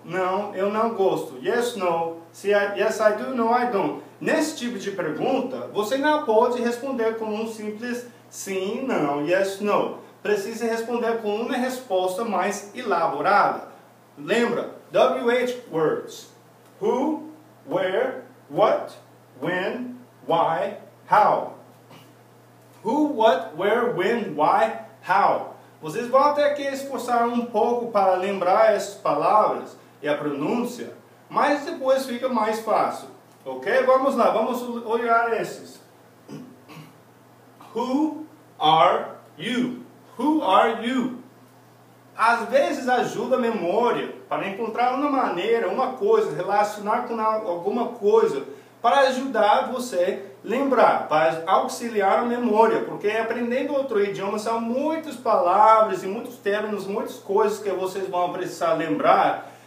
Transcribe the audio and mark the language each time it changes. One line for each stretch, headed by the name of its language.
Portuguese: Não, eu não gosto.
English: Yes, no. Yes, I do. No, I don't.
Portuguese: Nesse tipo de pergunta, você não pode responder com um simples sim, não, yes, no. Precisa responder com uma resposta mais elaborada. Lembra? WH words.
English: Who, where, what, when, why, how. Who, what, where, when, why, how.
Portuguese: Vocês vão ter que esforçar um pouco para lembrar essas palavras e a pronúncia, mas depois fica mais fácil. Ok? Vamos lá, vamos olhar esses.
English: Who are you? Who are you?
Portuguese: Às vezes ajuda a memória para encontrar uma maneira, uma coisa, relacionar com alguma coisa, para ajudar você a lembrar, para auxiliar a memória, porque aprendendo outro idioma são muitas palavras e muitos termos, muitas coisas que vocês vão precisar lembrar.